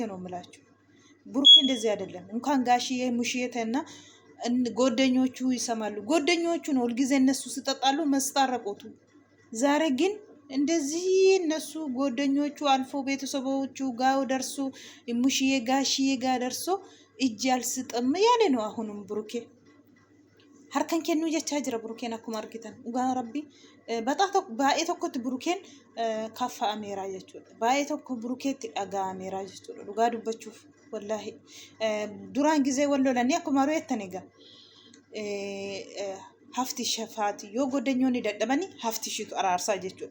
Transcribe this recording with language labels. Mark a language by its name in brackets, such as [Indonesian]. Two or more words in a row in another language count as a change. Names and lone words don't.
[Amharic] ነው የምላችሁ። ብሩኬ እንደዚህ አይደለም። እንኳን ጋሽዬ ሙሽዬተና ጓደኞቹ ይሰማሉ። ጓደኞቹ ነው ሁልጊዜ እነሱ ሲጠጣሉ መስታረቁቱ። ዛሬ ግን እንደዚህ እነሱ ጓደኞቹ አልፎ ቤተሰቦቹ ጋር ደርሶ ሙሽዬ ጋሽዬ ጋር ደርሶ እጅ አልስጥም ያለ ነው። አሁንም ብሩኬ [Oromo] harkan kennu jechaa jira. Burukeen akkuma argitan dhugaa rabbi baay'ee tokkotti burukeen kaffa'ameera jechuudha. Baay'ee tokko burukeetti dhaga'ameera jechuudha. Dhugaa dubbachuuf wallahi duraan gizee wal lolanii akkuma reettan egaa hafti shafaati yoo goddanyoonni dadhabanii hafti shitu araarsaa jechuudha.